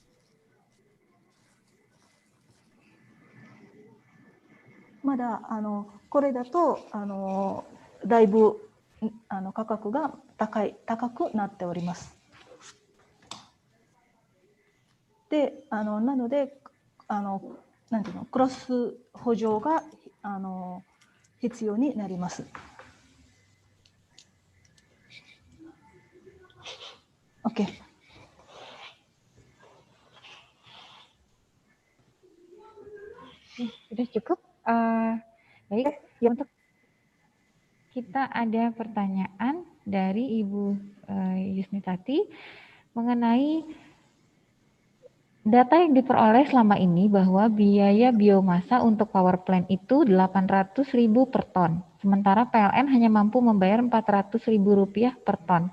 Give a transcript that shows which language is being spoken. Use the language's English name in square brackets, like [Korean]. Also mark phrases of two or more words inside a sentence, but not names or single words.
[Japanese] まだこれだとだいぶ価格が高くなっております。でなのでなんていうの、クロス補助が必要になります。OK。 [Indonesian] Sudah cukup? Baik, ya, untuk kita ada pertanyaan dari Ibu Yusnitati mengenai data yang diperoleh selama ini bahwa biaya biomasa untuk [English] power plant [Indonesian] itu 800.000 per ton, sementara PLN hanya mampu membayar 400.000 rupiah per ton.